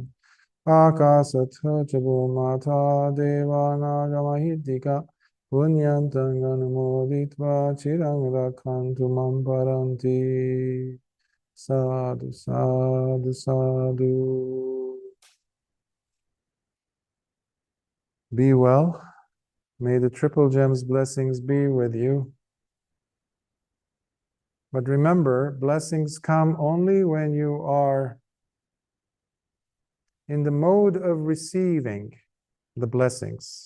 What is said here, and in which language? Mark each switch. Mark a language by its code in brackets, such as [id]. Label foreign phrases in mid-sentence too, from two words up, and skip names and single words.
[pi] Akasattha ca bhumata devanaga mahiddhika punyantang anumoditva chirang rakhantu mam paranti. Sadhu, sadhu, sadhu. [en] Be well. May the Triple Gems blessings be with you. But remember, blessings come only when you are in the mode of receiving the blessings.